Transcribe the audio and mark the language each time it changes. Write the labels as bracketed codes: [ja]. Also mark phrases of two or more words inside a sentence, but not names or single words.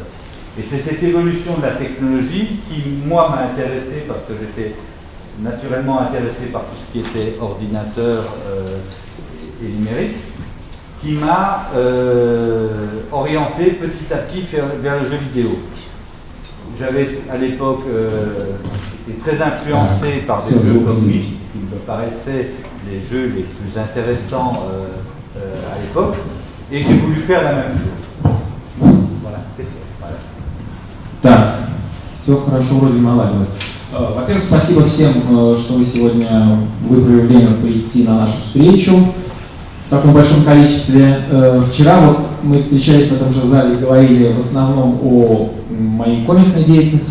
[fr] Et c'est cette évolution de la technologie qui, moi, m'a intéressé, parce que j'étais naturellement intéressé par tout ce qui était ordinateur et numérique, qui m'a orienté petit à petit vers le jeu vidéo. J'avais à l'époque été très influencé par des jeux comme lui, qui me paraissaient les jeux les plus intéressants à l'époque, et j'ai voulu faire la même chose. Voilà, c'est fait. Voilà. [ru] Так, все хорошо, вроде наладилось. Во-первых, спасибо всем, что вы сегодня выбрали время прийти на нашу встречу в таком большом количестве. Вчера вот мы встречались в этом же зале и говорили в основном о моей комиксной деятельности.